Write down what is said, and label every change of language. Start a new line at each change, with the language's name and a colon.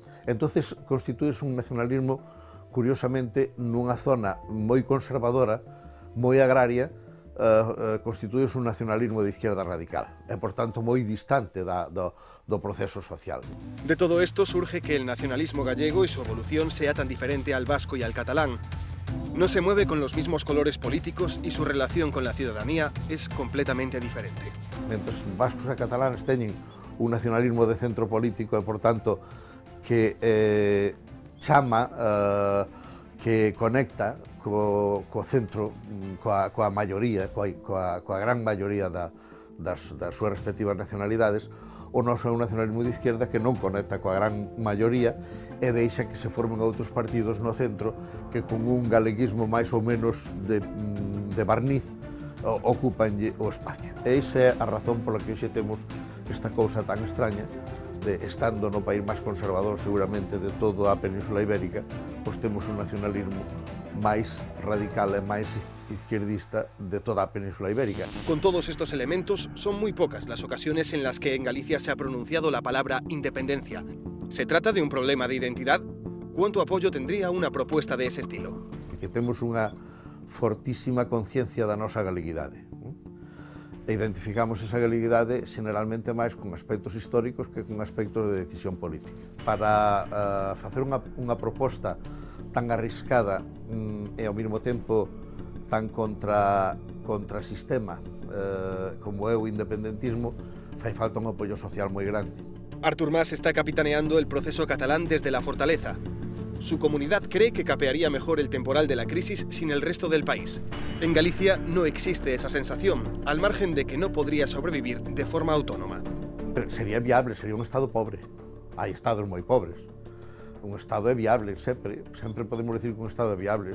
Galician: Entonces, constitúese un nacionalismo, curiosamente, nunha zona moi conservadora, moi agraria, constitúese un nacionalismo de izquierda radical, e, por tanto, moi distante do proceso social.
Spanish: De todo esto surge que el nacionalismo gallego y su evolución sea tan diferente al vasco y al catalán. No se mueve con los mismos colores políticos y su relación con la ciudadanía es completamente diferente.
Galician: Mentres vascos e cataláns teñen un nacionalismo de centro político e, por tanto, que chama, que conecta co centro, coa maioría, coa gran maioría das súas respectivas nacionalidades, o noso é un nacionalismo de izquierda que non conecta coa gran maioría e deixa que se formen outros partidos no centro que con un galeguismo máis ou menos de barniz ocupanlle o espacio. E esa é a razón pola que hoxe temos esta cousa tan extraña de, estando no país máis conservador seguramente de toda a Península Ibérica, pois temos un nacionalismo máis radical e máis izquierdista de toda a Península Ibérica.
Spanish: Con todos estos elementos, son muy pocas las ocasiones en las que en Galicia se ha pronunciado la palabra independencia. ¿Se trata de un problema de identidad? ¿Cuánto apoyo tendría una propuesta de ese estilo?
Galician: Que temos unha fortísima conciencia da nosa galeguidade. E identificamos esa galeguidade generalmente máis con aspectos históricos que con aspectos de decisión política. Para facer unha proposta tan arriscada e ao mesmo tempo tan contra sistema como é o independentismo, fai falta un apoio social moi grande.
Spanish: Artur Mas está capitaneando el proceso catalán desde la fortaleza. Su comunidad cree que capearía mejor el temporal de la crisis sin el resto del país. En Galicia no existe esa sensación, al margen de que no podría sobrevivir de forma autónoma. Sería viable, sería un Estado pobre.
Galician: Hai estados moi pobres. Un Estado é viable, sempre podemos decir que un Estado é viable.